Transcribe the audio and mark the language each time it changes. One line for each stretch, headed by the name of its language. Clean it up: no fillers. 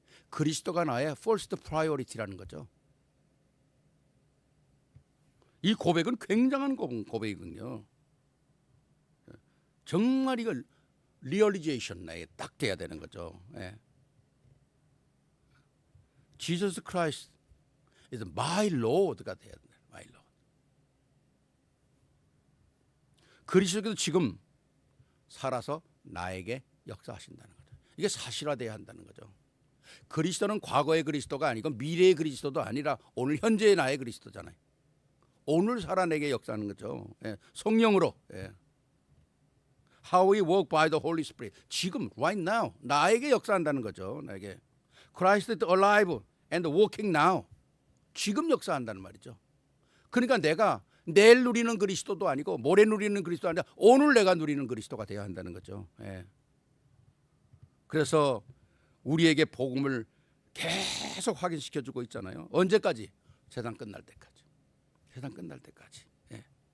Korean: 그리스도가 나의 first priority라는 거죠. 이 고백은 굉장한 고백이거든요. 정말 이걸 리얼리제이션에 딱 돼야 되는 거죠. 예.
English: Jesus Christ is my Lord가
Korean: 돼야 된다.
English: My Lord.
Korean: 그리스도께서 지금 살아서 나에게 역사하신다는 거죠. 이게 사실화돼야 한다는 거죠. 그리스도는 과거의 그리스도가 아니고 미래의 그리스도도 아니라 오늘 현재의 나의 그리스도잖아요. 오늘 살아 내게 역사하는 거죠. 예. 성령으로. 예.
English: How we walk by the Holy Spirit.
Korean: 지금
English: right now
Korean: 나에게 역사한다는 거죠. 나에게
English: Christ is alive and walking now.
Korean: 지금 역사한다는 말이죠. 그러니까 내가 내일 누리는 그리스도도 아니고 모레 누리는 그리스도도 아니라 오늘 내가 누리는 그리스도가 되어야 한다는 거죠. 예. 그래서 우리에게 복음을 계속 확인시켜주고 있잖아요. 언제까지? 세상 끝날 때까지. 세상 끝날 때까지. 예.